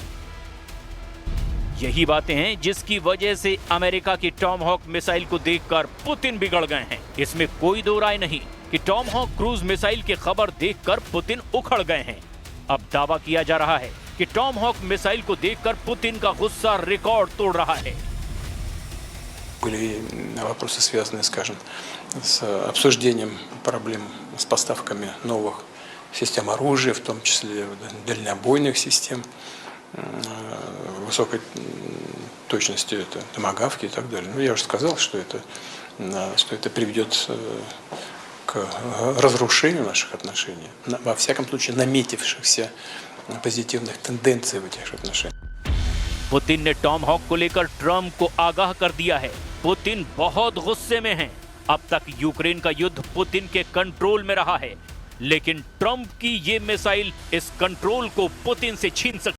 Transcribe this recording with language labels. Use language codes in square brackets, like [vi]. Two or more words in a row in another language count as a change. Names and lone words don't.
[hi] यही बातें हैं जिसकी वजह से अमेरिका की टॉम हॉक मिसाइल को देखकर पुतिन बिगड़ गए हैं। इसमें कोई दो राय नहीं कि टॉम हॉक [en] cruise missile [hi] की खबर देखकर पुतिन उखड़ गए हैं। अब दावा किया जा रहा है कि टॉम हॉक मिसाइल को देखकर पुतिन का गुस्सा रिकॉर्ड तोड़ रहा है। [ru] Были вопросы, связанные, скажем, с обсуждением проблем с поставками новых систем оружия, в том числе дальнобойных систем, высокой точности, это томагавки и так далее. Ну, я уже сказал, что это приведет к разрушению наших отношений, во всяком случае наметившихся позитивных тенденций в этих отношениях. [hi] पुतिन ने टॉम हॉक को लेकर ट्रंप को आगाह कर दिया है। पुतिन बहुत गुस्से में हैं। अब तक यूक्रेन का युद्ध पुतिन के कंट्रोल में रहा है, लेकिन ट्रंप की ये मिसाइल इस कंट्रोल को पुतिन से छीन सकती है।